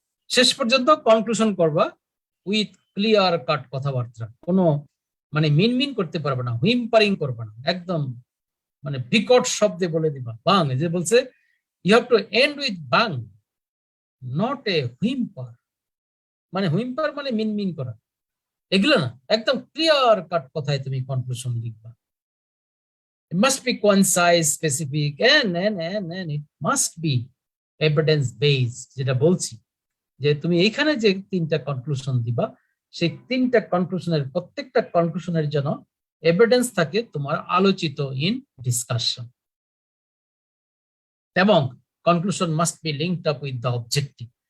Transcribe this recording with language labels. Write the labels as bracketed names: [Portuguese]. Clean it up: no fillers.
[Bangla] শেষ পর্যন্ত কনক্লুশন করবা উইথ ক্লিয়ার কাট কথাবার্তা, কোনো মিনমিন করতে পারবে না, হুইম্পারিং করবে না, একদম বিকট শব্দে বলে দিবা। [English] bang [Bangla] যে বলছে, [English] You have to end with bang, not a whimper. [Bangla] হুইম্পার মিনমিন করা, এগুলো না, একদম ক্লিয়ার কাট কথায় তুমি কনক্লুশন লিখবা। [English] It must be concise, specific, and it must be evidence based. [Bangla] যেটা বলছি যে তুমি এইখানে যে তিনটা কনক্লুশন দিবা, সেই তিনটা কনক্লুশনের প্রত্যেকটা কনক্লুশনের জন্য এভিডেন্স থাকে তোমার আলোচিত ইন ডিসকাশন, এবং [English] Conclusion must be linked up with the objective.